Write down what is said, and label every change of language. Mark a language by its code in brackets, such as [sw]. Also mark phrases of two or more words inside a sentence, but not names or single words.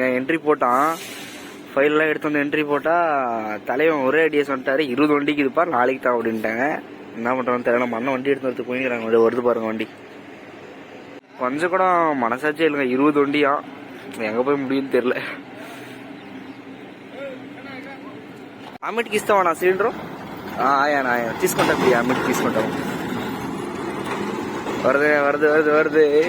[ta] என்ட்ரி போட்டான், ஃபைல்லாம் எடுத்து வந்து என்ட்ரி போட்டால் தலைவன் ஒரே ஐடியா சொல்லிட்டாரு, 20 வண்டிக்கு இதுப்பா நாளைக்கு தான் அப்படின்ட்டாங்க. என்ன பண்ணுறோன்னு தெரியல. நம்ம அண்ணன் வண்டி எடுத்து வரது போய்க்கிறாங்க. வருது பாருங்க வண்டி. கொஞ்சம் கூட மனசாச்சே இல்லைங்க, 20 வண்டியா எங்கே போய் முடியும்னு தெரில. [te] అమ్మిటికి ఇస్తావా సిలిండరు? ఆయన తీసుకుంటాం, అమ్మిటికి తీసుకుంటాం. [ta] வருது.